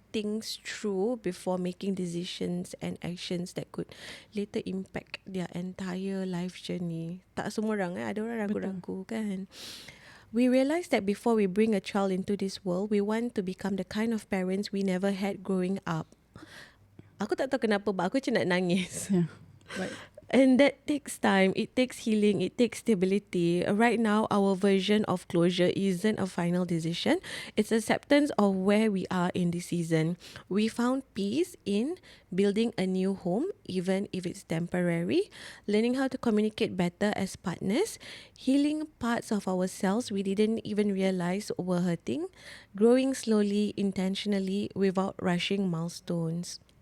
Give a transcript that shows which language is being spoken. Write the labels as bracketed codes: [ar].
[en] things through before making decisions and actions that could later impact their entire life journey. [ms] Tak semua orang ada orang ragu-ragu kan. [en] We realize that before we bring a child into this world, we want to become the kind of parents we never had growing up. [ms] Aku tak tahu kenapa, [en] but [ms] aku macam nak nangis. [en] Yeah. But And that takes time, it takes healing, it takes stability. Right now, our version of closure isn't a final decision. It's acceptance of where we are in this season. We found peace in building a new home, even if it's temporary, learning how to communicate better as partners, healing parts of ourselves we didn't even realize were hurting, growing slowly, intentionally, without rushing milestones.